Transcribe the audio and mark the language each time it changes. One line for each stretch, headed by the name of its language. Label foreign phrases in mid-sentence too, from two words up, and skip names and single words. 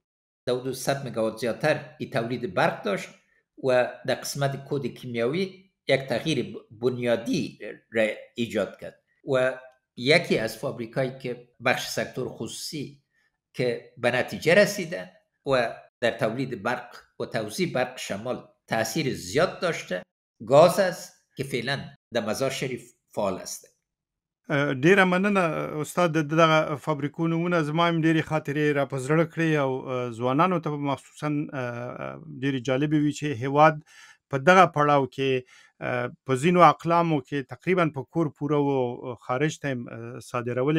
Persian: 200 مگاوات زیادتر این تولید برق داشت و در قسمت کود کیمیاوی یک تغییر بنیادی را ایجاد کرد و یکی از فابریکایی که بخش سکتور خصوصی که به نتیجه رسیده و در تولید برق و توزیع برق شمال تأثیر زیاد داشته گاز است که فعلا در مزار شریف فعال است.
Pashto: ډیره مننه استاد. دغه فابریکو نمونه زما هم ډیرې خاطرې را په زړه کړې او ځوانانو ته مخصوصا ډیرې جالبې وي چې هیواد په دغه پړاو کې په ځینو اقلامو کې تقریبا په کور پوره و خارج ته صادرولې.